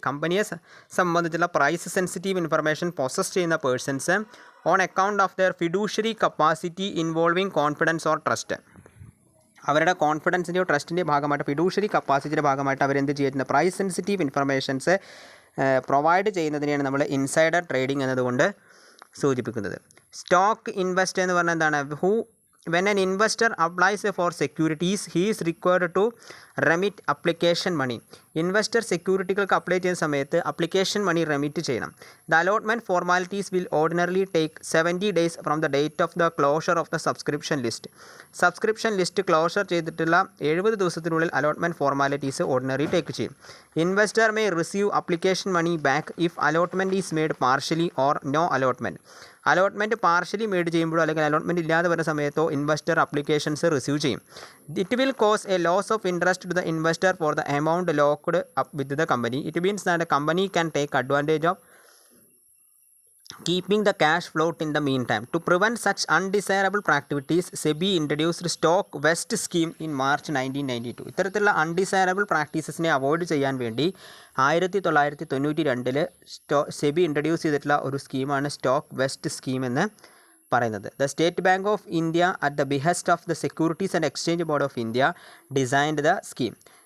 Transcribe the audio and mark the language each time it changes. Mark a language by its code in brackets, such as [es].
[ml] കമ്പനിയെ സംബന്ധിച്ചുള്ള [en] Price sensitive information possess ചെയ്യുന്ന persons on account of their fiduciary capacity involving confidence or trust. [ml] അവരുടെ കോൺഫിഡൻസിൻ്റെയോ ട്രസ്റ്റിൻ്റെയോ ഭാഗമായിട്ട് ഫിഡൂഷ്യറി കപ്പാസിറ്റിയുടെ ഭാഗമായിട്ട് അവരെന്ത് ചെയ്യുന്ന പ്രൈസ് സെൻസിറ്റീവ് ഇൻഫർമേഷൻസ് പ്രൊവൈഡ് ചെയ്യുന്നതിനെയാണ് നമ്മൾ ഇൻസൈഡർ ട്രേഡിംഗ് എന്നതുകൊണ്ട് സൂചിപ്പിക്കുന്നത്. സ്റ്റോക്ക് ഇൻവെസ്റ്റ് എന്ന് പറഞ്ഞാൽ എന്താണ്? [en] When an investor applies for securities, he is required to remit application money. [ml] Investor സെക്യൂരിറ്റികൾക്ക് apply ചെയ്യുന്ന സമയത്ത് അപ്ലിക്കേഷൻ മണി റെമിറ്റ് ചെയ്യണം. [en] The allotment formalities will ordinarily take 70 days from the date of the closure of the subscription list. [ml] Subscription list closure ചെയ്തിട്ടുള്ള 70 ദിവസത്തിനുള്ളിൽ allotment formalities ordinary take ചെയ്യും. [en] Investor may receive application money back if allotment is made partially or no allotment. [ml] Allotment partially made ചെയ്യുമ്പോഴോ അല്ലെങ്കിൽ allotment ഇല്ലാതെ വരുന്ന സമയത്തോ investor applications receive ചെയ്യും. [en] It will cause a loss of interest to the investor for the amount locked up with the company. It means that company can take advantage of keeping the cash float in the meantime. To prevent such undesirable practices, SEBI introduced stock vest scheme in March 1992. [ml] ഇത്തരത്തിലുള്ള undesirable പ്രാക്ടീസസിനെ avoid ചെയ്യാൻ വേണ്ടി 1992 SEBI introduce ചെയ്തിട്ടുള്ള ഒരു സ്കീമാണ് stock west scheme എന്ന് പറയുന്നത്. [en] The State Bank of India at the behest of the Securities and Exchange Board of India designed the scheme.